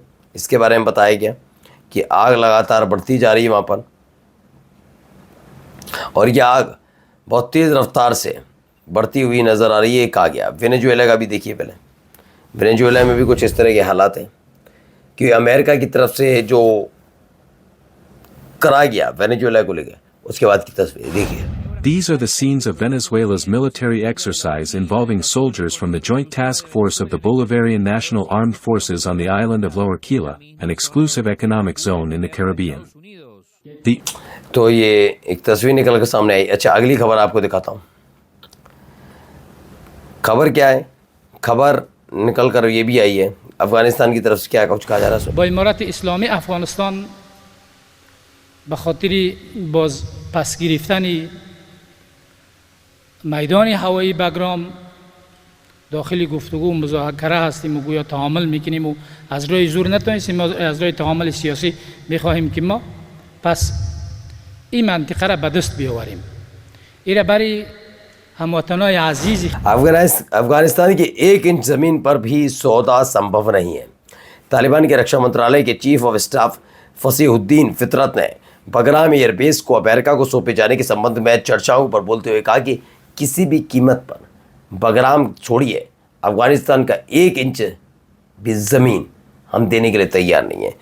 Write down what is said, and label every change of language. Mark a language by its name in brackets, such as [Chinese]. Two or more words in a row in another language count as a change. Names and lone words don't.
[Hindi] इसके बारे में बताया गया कि आग लगातार बढ़ती जा रही है वहाँ पर, और ये आग बहुत तेज़ रफ्तार से बढ़ती हुई नज़र आ रही है। कहा गया वेनेजुएला का भी देखिए। पहले वेनेजुएला में भी कुछ इस तरह के हालात हैं कि अमेरिका की तरफ से जो करा गया वेनेजुएला को लेकर, उसके बाद की तस्वीर देखिए। [English] These are the scenes of Venezuela's military exercise involving soldiers from the Joint Task Force of the Bolivarian National Armed Forces on the island of Lower Quila, an exclusive economic zone in the Caribbean. [Hindi] तो ये एक तस्वीर निकल कर सामने आई। अच्छा, अगली खबर आपको दिखाता हूँ। खबर क्या है? खबर निकल कर ये भी आई है अफगानिस्तान की तरफ से। क्या कुछ कहा जा रहा है? [Persian] با امارت اسلامی افغانستان به خاطر باز پس گرفتن میدان هوایی بگرام داخل گفتگو و مذاکره هستیم و گویا تعامل میکنیم و از راه زور نتونستیم، از راه تعامل سیاسی میخواهیم که ما پس این منطقه را به دست بیاوریم. این برای هموطنان عزیز [Hindi] अफगानिस्तान की 1 इंच ज़मीन पर भी सौदा संभव नहीं है। तालिबान के रक्षा मंत्रालय के [English] chief of staff [Hindi] फसीहुद्दीन फितरत ने बगराम एयरबेस को अमेरिका को सौंपे जाने के संबंध में चर्चाओं पर बोलते हुए कहा कि किसी भी कीमत पर बगराम छोड़िए, अफगानिस्तान का 1 इंच भी ज़मीन हम देने के लिए तैयार नहीं है।